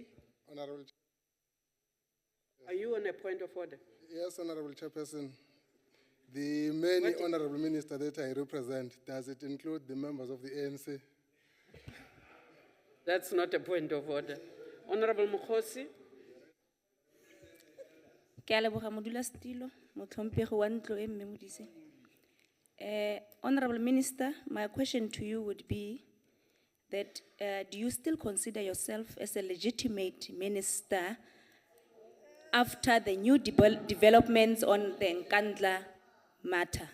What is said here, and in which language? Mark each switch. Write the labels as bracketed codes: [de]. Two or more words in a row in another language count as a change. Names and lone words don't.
[en] Honorable. Are you on a point of order? Yes, Honorable Chairperson. The many honorable ministers that I represent, does it include the members of the ANC? That's not a point of order. Honorable Mokhosi. [tn] Ke a leboga modulasetilo, motlhomphegi wa ntlo e mme Modise. [en] Honorable Minister, my question to you would be that do you still consider yourself as a legitimate minister after the new developments on the Nkandla matter?